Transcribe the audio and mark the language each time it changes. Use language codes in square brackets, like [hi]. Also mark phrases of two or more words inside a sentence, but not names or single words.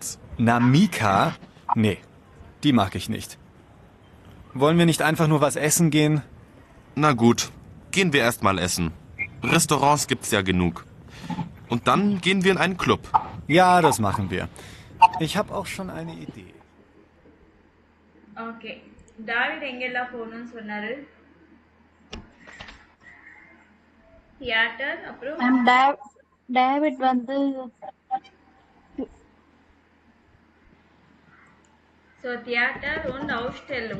[de] Namika? Nee, die mag ich nicht. Wollen wir nicht einfach nur was essen gehen? Na gut, gehen wir erst mal essen. Restaurants gibt's ja genug. Und dann gehen wir in einen Club. Ja, das machen wir. Ich habe auch schon eine Idee. [ta] ஓகே. டாவிட் எங்கெல்லாம் போகணும்னு சொன்னாரு? தியேட்டர், அப்புறம் மேம் டேவிட் வந்து [en] so theater [de] und Ausstellung.